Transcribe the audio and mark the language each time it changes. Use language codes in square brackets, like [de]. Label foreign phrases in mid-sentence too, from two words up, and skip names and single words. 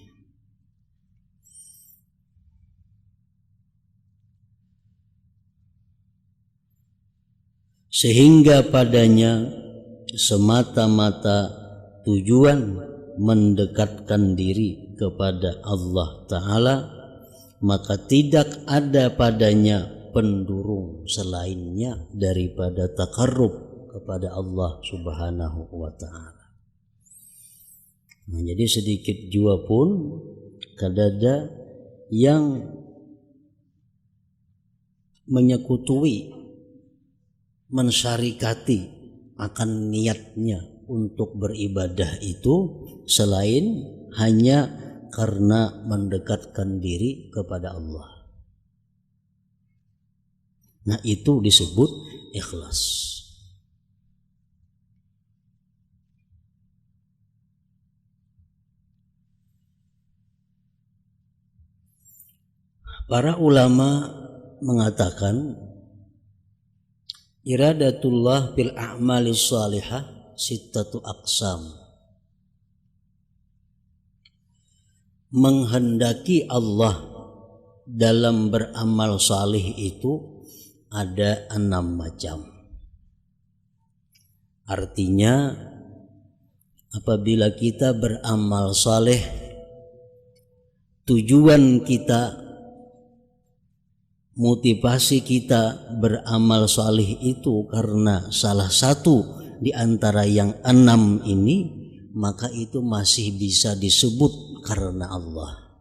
[id] Sehingga padanya semata-mata tujuan mendekatkan diri kepada [ar] Allah Ta'ala, [id] maka tidak ada padanya pendurung selainnya daripada takarrub kepada [ar] Allah Subhanahu wa Ta'ala. [id] Nah, jadi sedikit jua pun kadada yang menyekutui, mensyarikati akan niatnya untuk beribadah itu selain hanya karena mendekatkan diri kepada Allah. Nah, itu disebut ikhlas. Para ulama mengatakan [ar] iradatullah fil a'mali shalihah sittatu aqsam. [id] Menghendaki Allah dalam beramal salih itu ada 6 macam. Artinya apabila kita beramal saleh, tujuan kita, motivasi kita beramal salih itu karena salah satu di antara yang 6 ini, maka itu masih bisa disebut karena Allah.